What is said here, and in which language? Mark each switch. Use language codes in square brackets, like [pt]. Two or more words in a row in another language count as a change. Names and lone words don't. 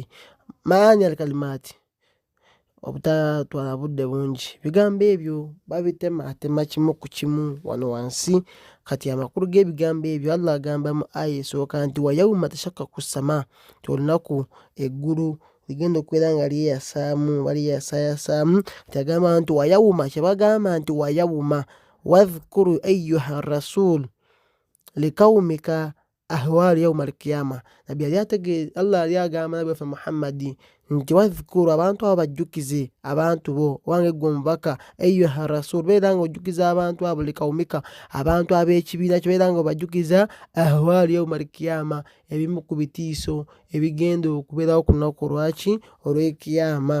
[ar] معاني الكلمات [lg] obutatwala budde bungi, ebigambo ebyo babitematema kimu ku kimu wano wansi. Kati amakulu g'ebigambo ebyo Allah agamba mu aya esooka nti [ar] ويوم تشقق السماء, [lg] ti olunaku eggulu ligenda okubeera nga lyeyasaamu balyeyasaayasaamu. Kati agamba nti [ar] ويوم, [lg] kyebagamba nti [ar] ويوم واذكر أيها الرسول لقومك أهوال يوم القيامة. [lg] Nabbi yali ategeeza, Allah yali agamba nabbi waffe Muhammadi nti wadhkuru, abantu abo bajjukize, abantu bo wange gwe omubaka, [ar] أيها الرسول, [lg] beera nga ojjukiza abantu abo likawmika, abantu ab'ekibiina kyo, beera nga obajjukiza [ar] أهوال يوم القيامة, [lg] ebimu ku bitiiso ebigenda okubeerawo ku lunaku olwaki olw'ekiyama.